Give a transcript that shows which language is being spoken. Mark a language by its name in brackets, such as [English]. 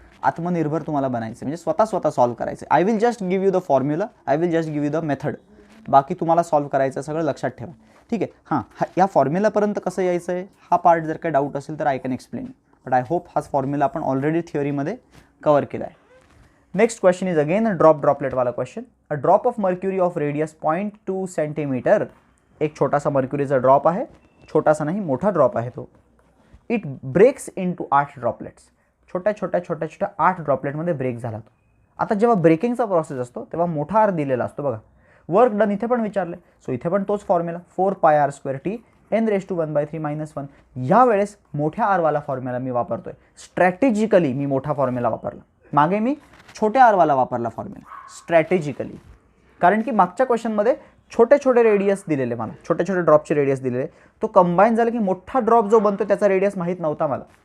[Marathi] आत्मनिर्भर तुम्हाला बनायचं म्हणजे स्वतः सॉल्व करायचं. [English] I will just give you the formula, I will just give you the method, [Marathi] बाकी तुम्हाला सॉल्व करायचं सगळं लक्षात ठेवा. ठीक आहे. हां, या फॉर्म्युलापर्यंत कसं यायचं आहे हा पार्ट जर काही डाऊट असेल तर [English] I can explain, but I hope [Marathi] हाच फॉर्म्युला आपण ऑलरेडी थिअरीमध्ये कवर केला आहे. [English] Next question is again a droplet वाला question. A drop of mercury of radius 0.2 centimetre. [Marathi] एक छोटासा मर्क्युरीचा ड्रॉप आहे, छोटासा नाही मोठा ड्रॉप आहे तो. [English] It breaks into 8 droplets. [Marathi] छोट्या छोट्या छोट्या छोट्या 8 ड्रॉपलेटमध्ये ब्रेक झाला तो. आता जेव्हा ब्रेकिंगचा प्रोसेस असतो तेव्हा मोठा आर दिलेला असतो बघा. वर्क डन इथे पण विचारलं, सो इथे पण तोच फॉर्म्युला 4πr² t n⁻⁴ - 1. यावेळेस मोठ्या आरवाला फॉर्म्युला मी वापरतोय. स्ट्रॅटेजिकली मी मोठा फॉर्म्युला वापरला, मागे मी छोट्या आरवाला वापरला फॉर्म्युला स्ट्रॅटेजिकली, कारण की मागच्या क्वेश्चनमध्ये छोटे छोटे रेडियस दिलेले, मला छोटे छोटे ड्रॉपचे रेडियस दिलेले, तो कंबाईन झाला की मोठा ड्रॉप जो बनतो त्याचा रेडियस माहीत नव्हता मला.